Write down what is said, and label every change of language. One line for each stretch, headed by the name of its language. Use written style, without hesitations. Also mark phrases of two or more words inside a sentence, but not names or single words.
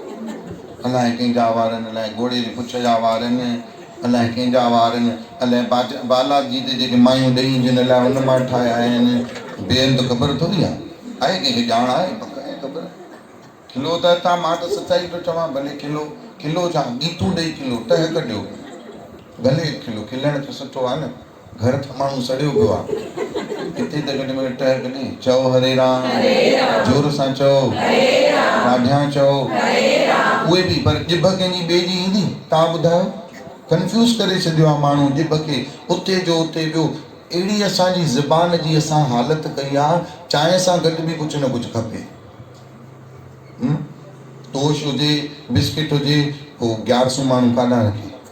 Sindhi: अलाए कंहिंजा वारनि अलाए घोड़े जे पुछ जा वारनि अलाए कंहिंजा वार आहिनि, अलाए बालाजी ते जेके मायूं ॾेई जिन लाइ उन मां ठाहिया आहिनि, ॿियनि त ख़बर थोरी आहे कंहिंखे ॼाण आहे पक आहे ख़बर। किलो त था, मां त सचाई थो चवां, भले किलो छा गीतूं ॾेई किलो टह कढियो, भले किलो खिलण त सुठो आहे न, घर त माण्हू सड़ियो पियो आहे, हिते त घटि में घटि टह कढे, चओ हरे राम, जोर सां चओ, ॾाढियां चओ, उहे बि पर ॼिभ कंहिंजी ॿिए जी ईंदी, तव्हां ॿुधायो, कंफ्यूज़ करे छॾियो आहे माण्हू ॼिभ खे, उते जो उते ॿियो। अहिड़ी असांजी ज़बान जी असां हालत कई आहे, चांहि सां गॾु बि कुझु न कुझु खपे, तोश हुजे, बिस्किट हुजे, पोइ 1100 माण्हू काॾां रखे।